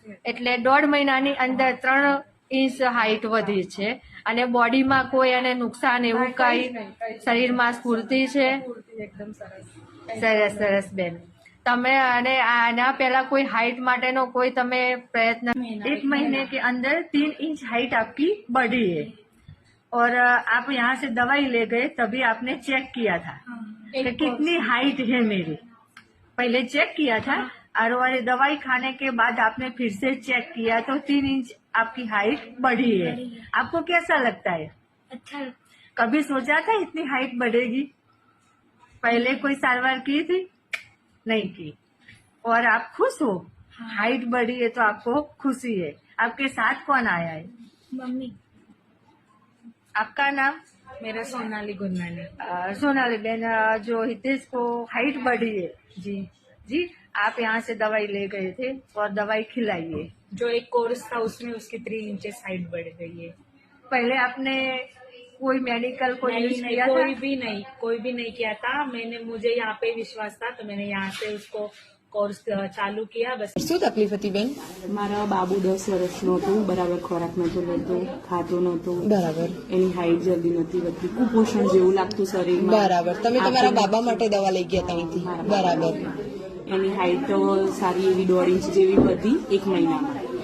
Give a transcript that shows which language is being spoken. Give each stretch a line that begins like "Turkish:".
Gujarati: એટલે 1.5 મહિનાની અંદર 3 ઇંચ હાઈટ વધી છે અને બોડીમાં કોઈ એને નુકસાન એવું કઈ? શરીરમાં સ્ફૂર્તિ છે? એકદમ સરસ. સરસ સરસ બેન. તમે અને આના પહેલા કોઈ हाइट माटेनो कोई तमे प्रयत्न?
Hindi: 1 महीने के अंदर 3 इंच हाइट आपकी बढ़ी है और आप यहाँ से दवाई ले गए तभी आपने चेक किया था कि कितनी हाइट है मेरी, पहले चेक किया था और दवाई खाने के बाद आपने फिर से चेक किया तो 3 इंच आपकी हाइट बढ़ी है। आपको कैसा लगता है? अच्छा। कभी सोचा था इतनी हाइट बढ़ेगी? पहले कोई सारवार की थी? नहीं की। और आप खुश हो? हाइट बढ़ी है तो आपको खुशी है। आपके साथ कौन आया है? मम्मी। आपका नाम? मेरा सोनाली गुन्नानी। सोनाली बेन, जो हितेश को हाइट बढ़ी है जी जी, आप यहाँ से दवाई ले गए थे और दवाई खिलाई है। जो एक कोर्स था उसमें उसकी 3 इंचेस हाइट बढ़ गई है। पहले आपने कोई मेडिकल को यूज किया था? कोई भी नहीं किया था। मुझे यहाँ पे विश्वास था तो मैंने यहाँ से उसको कोर्स चालू किया। बस
Gujarati: શું તકલીફ હતી બેન? મારા બાબુ 10 વર્ષનો હતો, બરાબર ખોરાક નતો લેતો, ખાતો નતો, બરાબર. એની હાઈટ જલ્દી નથી વધતી, કુપોષણ જેવું લાગતું શરીરમાં. બરાબર. તમે તમારા બાબા માટે દવા લઈ ગયા હતા અહીંથી? બરાબર. એની હાઈટ સારી એવી 1.5 ઇંચ જેવી વધી 1 મહિનામાં.